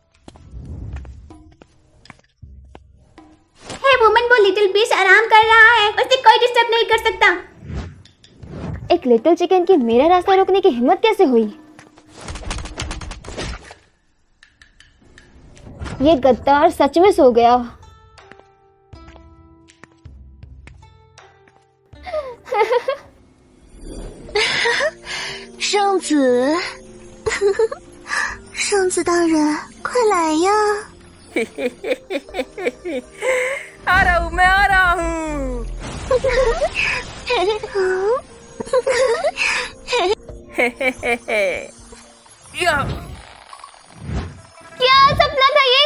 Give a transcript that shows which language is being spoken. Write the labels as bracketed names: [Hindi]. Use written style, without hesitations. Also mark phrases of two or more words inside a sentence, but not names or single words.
[English] hey woman, [Hindi] वो [English] little beast [Hindi] आराम कर रहा है, उसे कोई डिस्टर्ब नहीं कर सकता। एक [English] little chicken [Hindi] की मेरा रास्ता रोकने की हिम्मत कैसे हुई? ये गद्दार सच में सो गया। [Chinese] 圣子，圣子大人，快来呀！ [Hindi] आ रहा हूँ, मैं आ रहा हूँ। क्या सपना था ये?